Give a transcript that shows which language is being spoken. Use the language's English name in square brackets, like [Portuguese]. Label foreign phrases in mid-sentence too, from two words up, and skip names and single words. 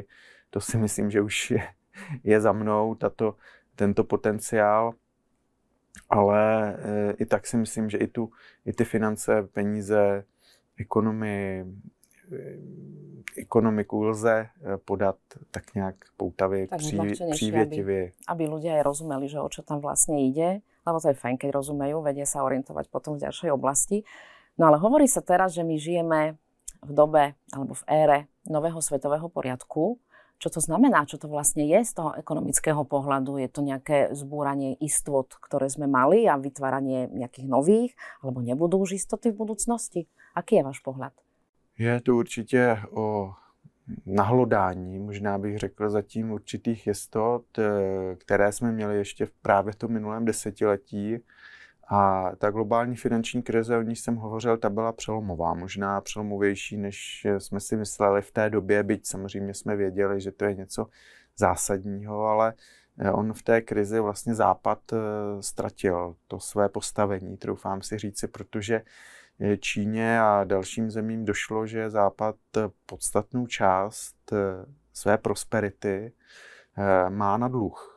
[Czech] To si myslím, že už je za mnou tento potenciál, ale i tak si myslím, že i ty finance, peníze, ekonomiku lze podat tak nějak poutavě, přívětivě. [Slovak] Aby ľudia aj rozumeli, že o čo tam vlastne ide, lebo to je fajn, keď rozumejú, vedia sa orientovať potom v ďalšej oblasti. No ale hovorí sa teraz, že my žijeme v dobe alebo v ére nového svetového poriadku. Čo to znamená? Čo to vlastne je z toho ekonomického pohľadu? Je to nejaké zbúranie istot, ktoré sme mali a vytváranie nejakých nových? Alebo nebudú už istoty v budúcnosti? Aký je váš pohľad? [Czech] Je to určitě o nahlodání, možná bych řekl zatím určitých jistot, které jsme měli ještě právě v tom minulém desetiletí. A ta globální finanční krize, o níž jsem hovořil, ta byla přelomová, možná přelomovější, než jsme si mysleli v té době, byť samozřejmě jsme věděli, že to je něco zásadního, ale on v té krizi vlastně Západ ztratil to své postavení, troufám si říci, protože Číně a dalším zemím došlo, že Západ podstatnou část své prosperity má na dluh.